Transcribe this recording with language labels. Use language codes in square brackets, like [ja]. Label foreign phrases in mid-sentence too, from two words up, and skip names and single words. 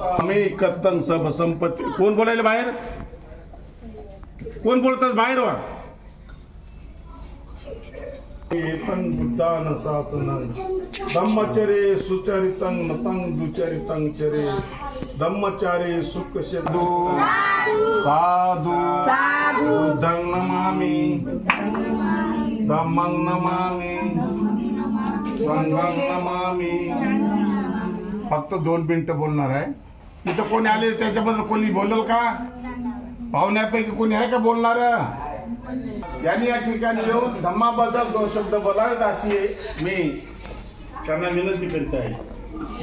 [mr] स्वामी कत्तंग सब संपत्ती. कोण बोलायला बाहेर? कोण बोलतात बाहेर? [pi] वा एतं बुद्धान सासनं धम्मचरे सुचरितं नतं दुचरितं चरे धम्मचारे सुखशेदु साधु बुद्धं नमामि धम्मं नमामि संघं नमामि. [mr] फक्त 2 मिनिटं बोलणार आहे. तिथं कोणी आले त्याच्याबद्दल कोणी बोलल का? पाहुण्यापैकी कोणी आहे का बोलणार? यांनी या ठिकाणी येऊन धम्माबद्दल 2 शब्द बोलावेत अशी मी त्यांना विनंती करीत आहे.